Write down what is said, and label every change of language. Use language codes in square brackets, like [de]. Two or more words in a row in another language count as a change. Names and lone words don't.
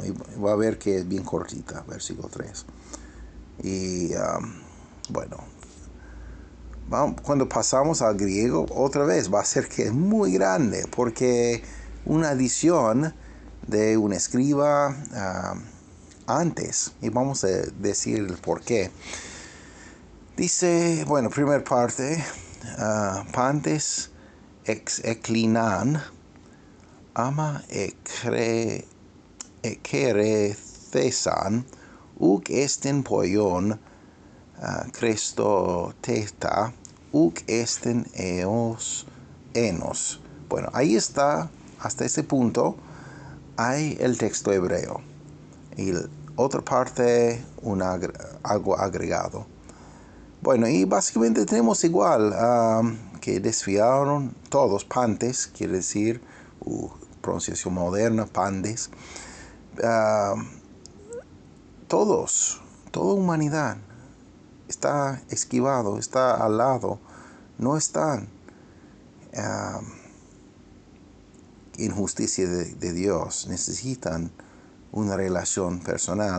[es] Y va a ver que es bien cortita, versículo 3. Y bueno, cuando pasamos al griego, otra vez va a ser que es muy grande, porque una adición de un escriba antes. Y vamos a decir el por qué. Dice, bueno, primera parte, [el] πάντες ἐξέκλιναν ἅμα ἠχρειώθησαν οὐκ ἔστιν ποιῶν χρηστότητα οὐκ ἔστιν ἑνός. [es] Bueno, ahí está, hasta ese punto, hay el texto hebreo. Y otra parte, algo agregado. Bueno, y básicamente tenemos igual que desviaron todos, pantes, quiere decir, pronunciación moderna, pandes, toda humanidad está esquivado, está al lado, no están en justicia de Dios, necesitan una relación personal.